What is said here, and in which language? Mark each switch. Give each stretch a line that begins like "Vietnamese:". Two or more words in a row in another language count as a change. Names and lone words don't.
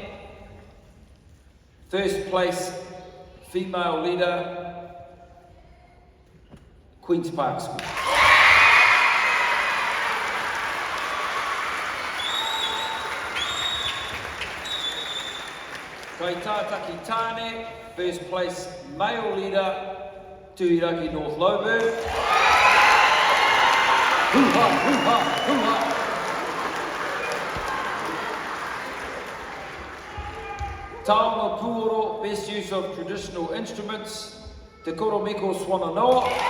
English: First place, female leader, Queen's Park School.
Māori: Tuatahi Tāne,
English: first place, male leader, Tuiraki North Lowburn. Hoo-ha, hoo-ha, hoo-ha.
Māori: Taonga Puoro,
English: best use of traditional instruments, Te Koromiko Swananoa.